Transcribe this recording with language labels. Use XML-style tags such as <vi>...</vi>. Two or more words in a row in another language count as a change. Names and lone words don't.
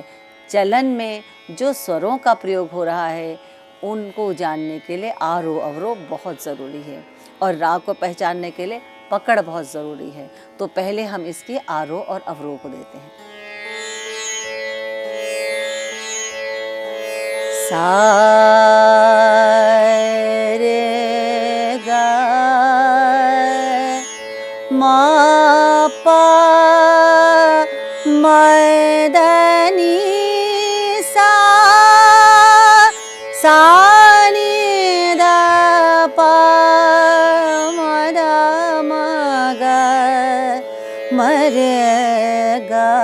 <hi>चलन में जो स्वरों का प्रयोग हो रहा है उनको जानने के लिए आरोह अवरोह बहुत ज़रूरी है, और राग को पहचानने के लिए पकड़ बहुत ज़रूरी है। तो पहले हम इसके आरोह और अवरोह को देते हैं। सा रे गा मा पा म ध नि सा, सा नि ध प म ध म ग म रे ग</hi>